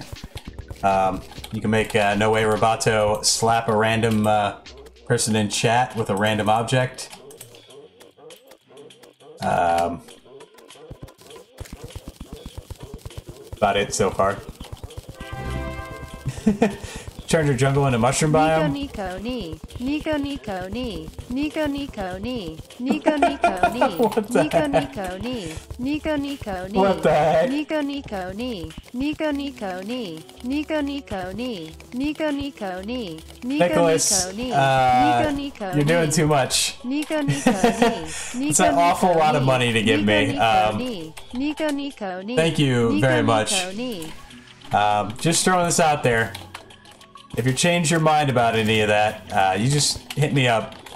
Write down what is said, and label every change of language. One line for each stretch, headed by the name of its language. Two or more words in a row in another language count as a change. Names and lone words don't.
English: You can make No Way Roboto slap a random person in chat with a random object. About it so far. Turn your jungle into mushroom biome.
Japanese: Nico Ni, Nico Nico Ni, Nico Nico Ni, Nico Nico Ni,
English: What the
Japanese: Nico
English: heck?
Japanese: Nico Ni, Nico Nico Ni,
English: What the heck?
Japanese: Nico Nico Ni, Nico Nico Ni, Nico Nico Ni, Nico Nico Ni, Nico
English: Nicholas,
Japanese: Nico Ni, Nico Nico
English: you're doing
Japanese: Ni,
English: too much.
Japanese: Nico Nico Ni,
English: It's an awful lot of money to give me.
Japanese: Nico Nico Ni.
English: Thank you
Japanese: Nico
English: very much.
Japanese: Nico Ni.
English: Just throwing this out there. If you change your mind about any of that, you just hit me up.